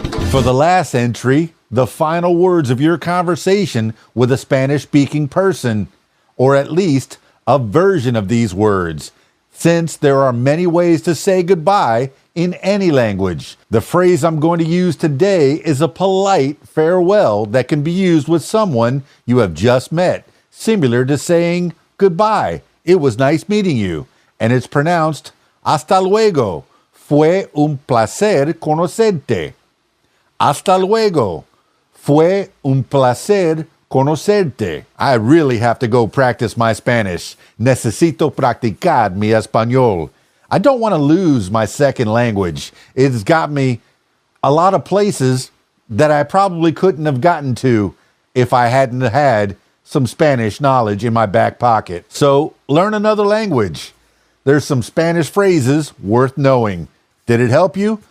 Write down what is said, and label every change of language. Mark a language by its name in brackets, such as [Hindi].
[English] For the last entry, the final words of your conversation with a Spanish-speaking person, or at least a version of these words, since there are many ways to say goodbye in any language. The phrase I'm going to use today is a polite farewell that can be used with someone you have just met, similar to saying goodbye. It was nice meeting you. And it's pronounced [Spanish] hasta luego. Fue un placer conocerte. Hasta luego. Fue un placer conocerte. [English] I really have to go practice my Spanish. [Spanish] Necesito practicar mi español. [English] I don't want to lose my second language. It's got me a lot of places that I probably couldn't have gotten to if I hadn't had some Spanish knowledge in my back pocket. So learn another language. There's some Spanish phrases worth knowing. Did it help you?